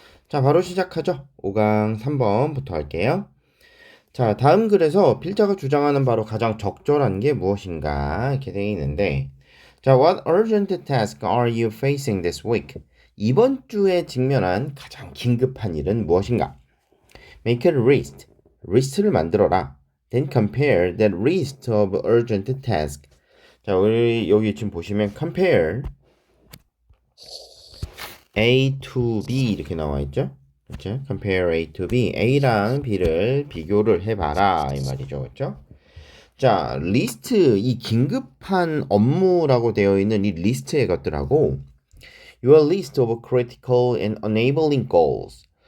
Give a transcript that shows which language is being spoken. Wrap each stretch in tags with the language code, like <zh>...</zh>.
<ko>자, 바로 시작하죠. 5강 3번부터 할게요. 자, 다음 글에서 필자가 주장하는 바로 가장 적절한 게 무엇인가 이렇게 되어 있는데, 자,</ko> <en>What urgent task are you facing this week?</en> <ko>이번 주에 직면한 가장 긴급한 일은 무엇인가?</ko> <en>Make a list.</en> <ko>리스트를 만들어라.</ko> <en>Then compare that list of urgent tasks.</en> <ko>자, 우리 여기 지금 보시면</ko> <en>compare A to B</en> <ko>이렇게 나와 있죠? 그렇죠?</ko> <en>compare A to B.</en> <ko>A랑 B를 비교를 해봐라 이 말이죠, 그렇죠? 자, 리스트 이 긴급한 업무라고 되어 있는 이 리스트의 것들하고</ko> <en>your list of critical and enabling goals.</en>